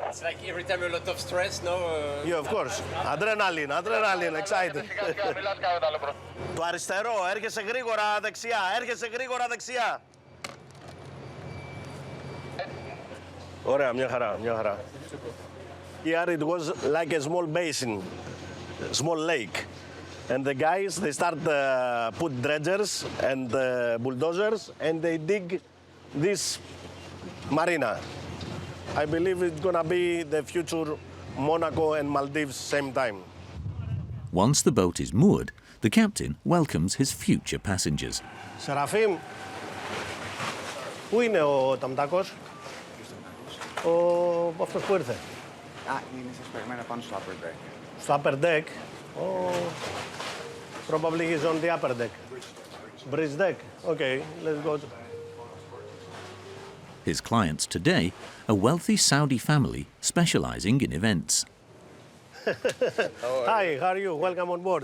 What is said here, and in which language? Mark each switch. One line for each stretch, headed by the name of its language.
English: It's like every time a lot of stress, no? Yeah, of course. Adrenaline, excited.
Greek: Το αριστερό, έρχεσαι γρήγορα δεξιά. Ωραία, μια χαρά.
English: Here it was like a small basin, small lake. And the guys, they start put dredgers and bulldozers, and they dig this marina. I believe it's gonna be the future Monaco and Maldives same time. Once the boat is moored, the captain welcomes his future passengers.
Greek: Σεραφείμ, πού είναι ο Ταμτάκος? Αυτός που ήρθε. Είναι συσπεγμένα πάνω στο upper deck. Στο upper deck?
English: Probably he's on the upper deck. Bridge deck? Okay, let's go. His clients today, a wealthy Saudi family specializing in events. Hi, how are you? Welcome on board.